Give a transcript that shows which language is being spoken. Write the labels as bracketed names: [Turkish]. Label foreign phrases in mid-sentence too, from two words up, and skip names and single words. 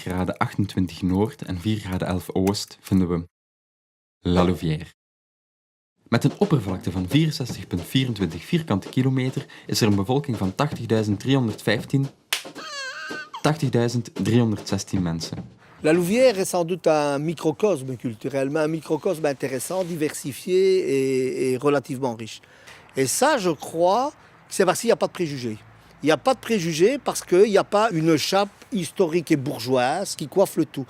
[Dutch] graden 28 noord en 4 graden 11 oost vinden we La Louvière. Met een oppervlakte van 64,24 vierkante kilometer is er een bevolking van 80.316 mensen. [French] La Louvière est sans doute un microcosme culturel, mais un microcosme intéressant, diversifié et relativement riche. Et ça, je crois, c'est parce qu'il n'y a pas de préjugés. Il n'y a pas de préjugés parce qu'il n'y a pas une chape historique et bourgeoise qui coiffe le tout.